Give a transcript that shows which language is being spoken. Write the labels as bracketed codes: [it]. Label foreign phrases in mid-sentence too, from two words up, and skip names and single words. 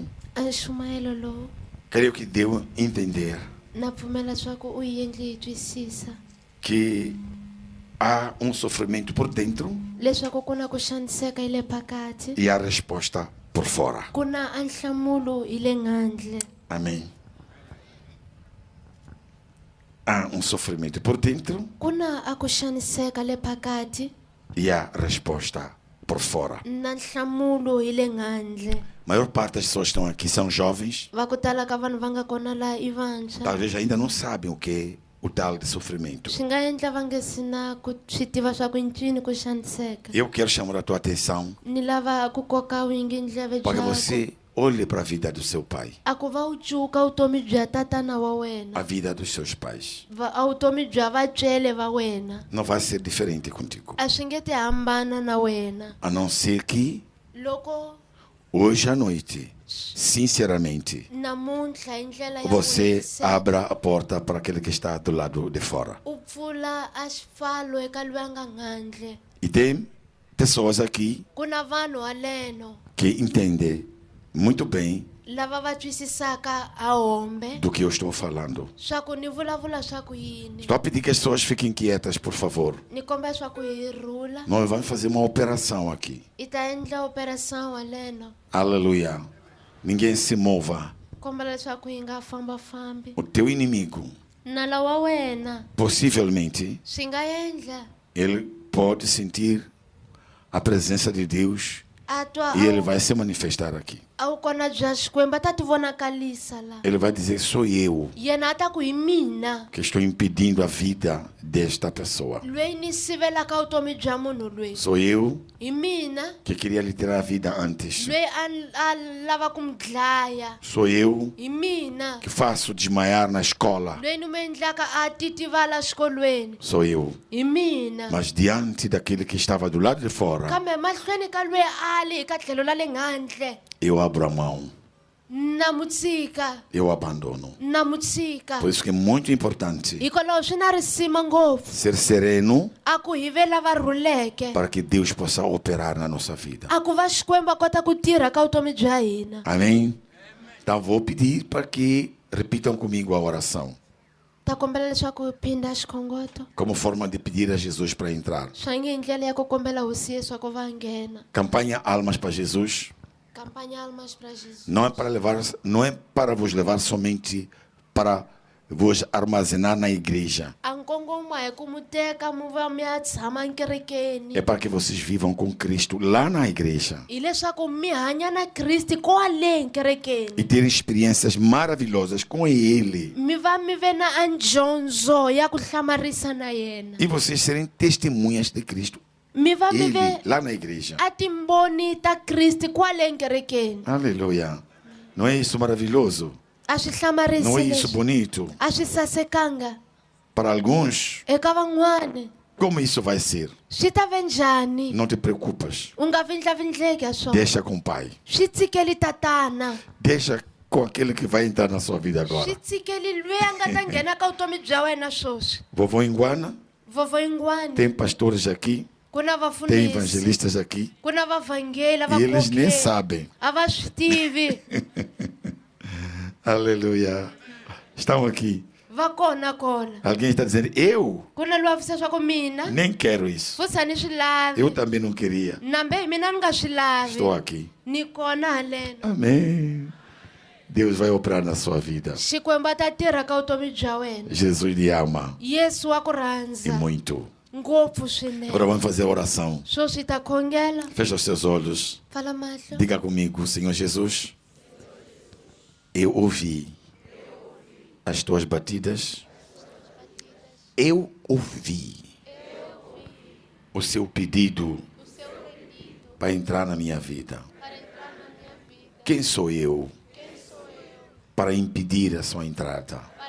[ts] A xumayelo lowu [pt] creio que deu a entender [ts] na pfumela leswaku u yi endli hi twisisa [pt] que há um sofrimento por dentro [ts] leswaku ku na ku xaniseka hi le phakathi, [pt] e a resposta por fora. [ts] ku na a nhlamulo hi le nghandle. [pt] Amém. Há um sofrimento por dentro [ts] Ku na a ku xaniseka le phakathi [pt] e a resposta por fora. [ts] na nhlamulo hi le nghandle. [pt] A maior parte das pessoas que estão aqui são jovens, [ts] Va ku tala ka vanhu va nga kona laha i vantshwa. [pt] talvez ainda não sabem o que é o tal de sofrimento. [ts] Swi nga endla va nge si na ku swi tiva swa ku i ncini ku xaniseka. [pt] Eu quero chamar a tua atenção [ts] Ni lava ku koka wingi-ndleve [pt] para que [ts] byakwe. [pt] você olhe para a vida do seu pai, [ts] A ku va u cuka vutomi bya tatana wa a wena, [pt] vida dos seus pais. [ts] a vutomi bya vatswele va wena. [pt] Não vai ser diferente contigo. [ts] A swi nge ti hambana na wena. [pt] A não ser que [ts] Loko [pt] hoje à noite, sinceramente, [ts] namuntlha hi ndlela ya [pt] você [ts] ku [pt] abra a porta para aquele que está do lado de fora. [ts] u pfula a xipfalo eka loyi a nga nghandle. [pt] E tem pessoas aqui [ts] Ku na vanhu haleno [pt] que entendem muito bem [ts] lava va twisisaka a hombe [pt] do que eu estou falando. [ts] swa ku ni vulavula swa ku yini. [pt] Estou a pedir que as pessoas fiquem quietas, por favor. [ts] Ni kombela swa ku hi rhula [pt] Nós vamos fazer uma operação aqui. [ts] i ta endla operação haleno. [pt] Aleluia. Ninguém se mova. [ts] Kombela leswaku hi nga fambafambi. [pt] O teu inimigo, [ts] Nala wa wena [pt] possivelmente, [ts] swi nga endla [pt] ele pode sentir a presença de Deus [ts] a twa [pt] e ele vai se manifestar aqui. [ts] a wu kona bya Xikwembu a ta ti vonakarisa la. [pt] Ele vai dizer, sou eu [ts] Yena a ta ku hi mina [pt] que estou impedindo a vida desta pessoa. [ts] loyi ni sivelaka vutomi bya munhu loyi. [pt] Sou eu [ts] Hi mina [pt] que queria lhe tirar a vida antes. [ts] loyi a lava ku mi dlaya. [pt] Sou eu [ts] Hi mina [pt] que faço desmaiar na escola. [ts] loyi ni mi endlaka a titivala xikolweni. [pt] Sou eu. [ts] Hi mina. [pt] Mas diante daquele que estava do lado de fora, [ts] Kambe mahlweni ka loyi a ali eka tlhelo la le handle [pt] eu abro a mão, [ts] na mu tshika [pt] eu abandono. [ts] na mu tshika. [pt] Por isso que é muito importante [ts] Hikwalaho swi na risima ngopfu [pt] ser sereno [ts] a ku hi ve lava rhuleke [pt] para que Deus possa operar na nossa vida. [ts] a ku va Xikwembu a kota ku tirha ka vutomi bya hina. [pt] Amém? Então vou pedir para que repitam comigo a oração, [ts] Ta kombela leswaku hi phinda xikhongoto [pt] como forma de pedir a Jesus para entrar. [ts] swa nge hi ndlela ya ku kombela hosi Yesu a ku va nghena. [pt] Campanha Almas para Jesus Campanha Almas para Jesus não é para vos levar somente para vos armazenar na igreja. [ts] a nkongoma hi ku mu teka mu va mi ya tshama nkerekeni. [pt] É para que vocês vivam com Cristo lá na igreja [ts] Hi leswaku mi hanya na Kristi kwale [pt] e [ts] nkerekeni. [pt] ter experiências maravilhosas com Ele. [ts] Mi va mi ve na andyondzo ya ku hlamarisa na yena. [pt] E vocês serem testemunhas de Cristo. [ts] Mi va mi [pt] Ele, [ts] ve [pt] lá na igreja. [ts] a timboni ta Kristi kwale nkerekeni. [pt] Aleluia. Não é isso maravilhoso? [ts] A swi [pt] Não é [ts] hlamarisi [pt] isso [ts] leswi [pt] bonito? [ts] a swi sasekanga [pt] Para alguns, [ts] eka van'wani. [pt] como isso vai ser? [ts] Swi ta ve njhani? [pt] Não te preocupas. [ts] U nga vindlavindleki ha swona. [pt] Deixa com o Pai. [ts] Swi tshikeli tatana. [pt] Deixa com aquele que vai entrar na sua vida agora. [ts] Swi tshikeli loyi a nga ta nghena ka vutomi bya wena swoswi. [pt] Vovô Iguana, [ts] Vovô Yingwani. [pt] tem pastores aqui, [ts] Ku na [pt] tem [ts] vafundhisi. [pt] evangelistas aqui, [ts] Ku na vavhangeli [pt] e eles nem [ts] vakhongeri. [pt] sabem. [ts] A va swi tivi. [pt] Aleluia. Estão aqui. [ts] Va kona kona. [pt] Alguém está dizendo, eu [ts] Ku na loyi a vutisa swa ku mina. [pt] nem quero isso. [ts] Futhi a ni swi lavi. [pt] Eu também não queria. [ts] Nambe hi mina ni nga swi lavi. [pt] Estou aqui. [ts] Ni kona haleno. [pt] Amém. Deus vai operar na sua vida. [ts] Xikwembu a ta tirha ka vutomi bya wena. [pt] Jesus lhe ama [ts] Yesu wa ku [pt] e [ts] rhandza [pt] muito. [ts] ngopfu swinene. [pt] Agora vamos fazer a oração. [ts] Swoswi hi ta khongela. [pt] Fecha os seus olhos. [ts] Pfala mahlo. [pt] Diga comigo, Senhor Jesus, eu ouvi as tuas batidas. Eu ouvi o seu pedido para entrar na minha vida. Quem sou eu para impedir a sua entrada?